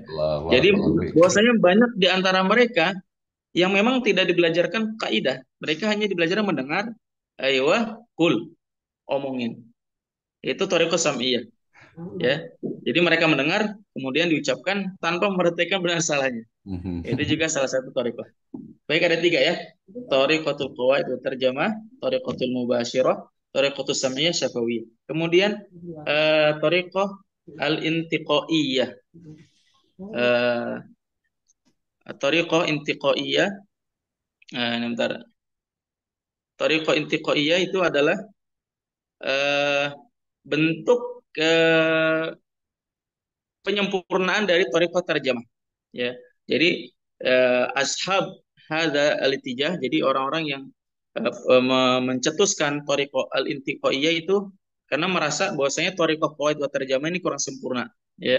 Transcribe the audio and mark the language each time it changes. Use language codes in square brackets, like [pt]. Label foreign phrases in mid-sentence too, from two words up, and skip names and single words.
[id] Jadi bahwasanya banyak di antara mereka yang memang tidak dibelajarkan kaidah. Mereka hanya dibelajarkan mendengar, ayo kul, omongin. Itu [ar] طريقة سمعية. [id] Ya. Jadi mereka mendengar kemudian diucapkan tanpa memperhatikan benar salahnya. Itu juga salah satu thariqah. Baik, ada 3 ya. [ar] طريقة القواعد والترجمة، الطريقة المباشرة، الطريقة السمعية الشفوية. Kemudian الطريقة الانتقائية. طريقة انتقائية. [id] Bentar. [ar] طريقة انتقائية [id] itu adalah bentuk penyempurnaan dari [ar] طريقة الترجمة. [id] Ya. Jadi [ar] أصحاب هذا الاتجاه, [id] jadi orang-orang yang mencetuskan [ar] الطريقة الانتقائية [id] itu karena merasa bahwasanya [ar] طريقة القواعد والترجمة [id] ini kurang sempurna, ya.